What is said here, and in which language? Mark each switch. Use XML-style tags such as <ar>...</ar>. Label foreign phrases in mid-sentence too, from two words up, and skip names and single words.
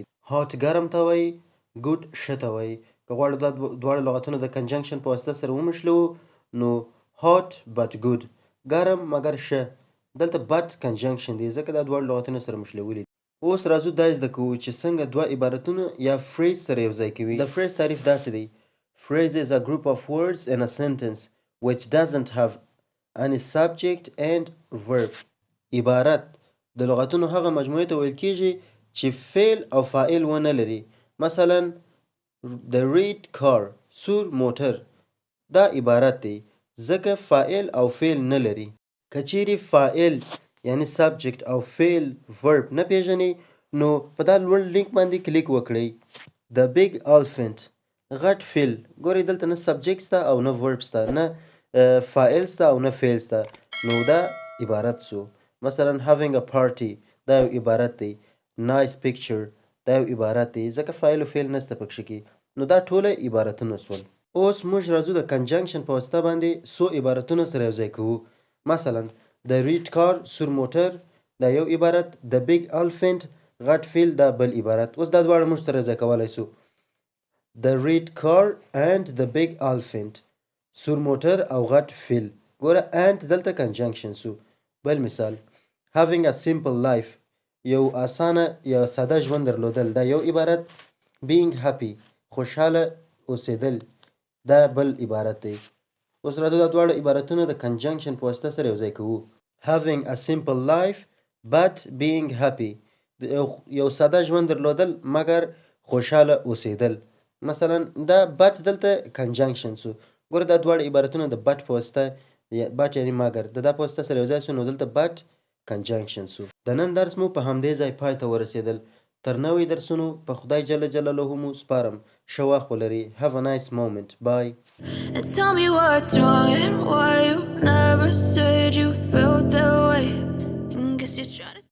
<ps>هات ګرم ته وایي، ګوډ ښه ته وایي. که غواړو دا دواړه لغاتونه د کنجنکشن په واسطه سره ومښلو نو</ps> <en>hot but good,</en> <ps>ګرم مګر ښه. دلته بټ کنجنکشن دی ځکه دا دواړه لغاتونه سره مښلولي. اوس راځو دا زده کوو چې څنګه دوه عبارتونه یا phrase سره یوځای کوي. د phrase تعریف داسې دی:</ps> <en>Phrase is a group of words in a sentence which doesn't have any subject and verb.</en> <ps>عبارت د لغاتونو هغه مجموعې ته ویل کېږي چې فعل او فاعل ونه لري.</ps> <en>مثلا the red car،</en> <ps>سور موټر. دا عبارت دی ځکه فاعل او فعل نه لري. که چیرې فاعل یعنی سبجیکټ او فعل ورب نه پیژنئ نو په دا لوړ لینک باندې کلیک وکړئ.</ps> <en>The big elephant،</en> <ps>غټ فیل. ګورئ دلته نه سبجیکټ سته او نه ورب سته، نه فاعل سته او نه فعل سته، نو دا عبارت سو. مثلا</ps> <en>having a party،</en> <ps>دا یو عبارت دی.</ps> <en>nice picture،</en> <ps>دا یو عبارت دی ځکه فاعل او فعل نسته پکښې کې. نو دا ټوله عبارتونه سول. اوس موږ راځو د کنجنکشن په واسطه باندې څو عبارتونه سره یوځای کوو.</ps> <en>مثلا the red car،</en> <ps>سور موټر دا یو عبارت.</ps> <en>the big elephant،</en> <ps>غټ فیل دا بل عبارت. اوس دا دواړه موږ سره یوځای کولی سو.</ps> <en>the red car and the big elephant،</en> <ps>سور موټر او غټ فیل. ګوره and دلته کنجنکشن سو. بل مثال:</ps> <en>having a simple life،</en> <ps>یو اسانه یا ساده ژوند درلودل دا یو عبارت.</ps> <en>being happy،</en> <ps>خوشحاله اوسېدل دا بل عبارت دی. اوس راځو دا دواړه عبارتونه د کنجنکشن په واسطه سره یوځای کوو.</ps> <en>having a simple life but being happy،</en> <ps>یو ساده ژوند درلودل مګر خوشحاله اوسېدل. مثلا دا بټ دلته کنجنکشن سو. ګوره دا دواړه عبارتونه د بټ په واسطه بټ یعنی مګر د دا په واسطه سره یو ځای سو، نو دلته بټ کنجنکشن سو. د نن درس مو په همدې ځای پای ته ورسېدل. تر نوې درسونو په خدای جل جلاله مو سپارم. ښه وخت ولرئ.</ps> <en>Have a nice moment. Bye. And tell me what's wrong and why you never said you felt that way. And guess you're trying to</en>